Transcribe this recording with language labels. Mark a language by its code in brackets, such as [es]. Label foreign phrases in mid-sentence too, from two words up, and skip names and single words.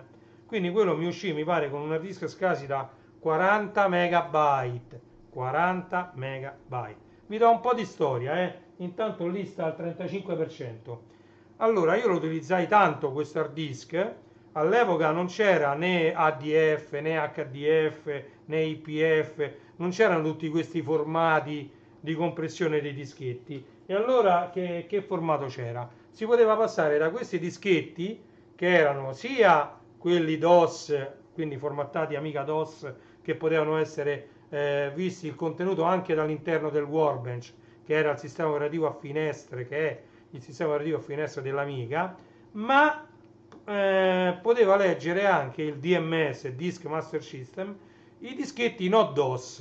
[it] Quindi quello mi uscì, mi pare, con un [en] hard disk [it] SCSI da 40 megabyte. 40 megabyte. Vi do un po' di storia, Intanto lì sta al 35%. Allora, io lo utilizzai tanto questo [en] hard disk. [it] All'epoca non c'era né ADF, né HDF, né IPF, non c'erano tutti questi formati di compressione dei dischetti. E allora che formato c'era? Si poteva passare da questi dischetti, che erano sia quelli DOS, quindi formattati Amiga DOS, che potevano essere visti il contenuto anche dall'interno del Workbench, che era il sistema operativo a finestre, che è il sistema operativo a finestre dell'Amiga, ma poteva leggere anche il DMS, Disk Master System, i dischetti no DOS.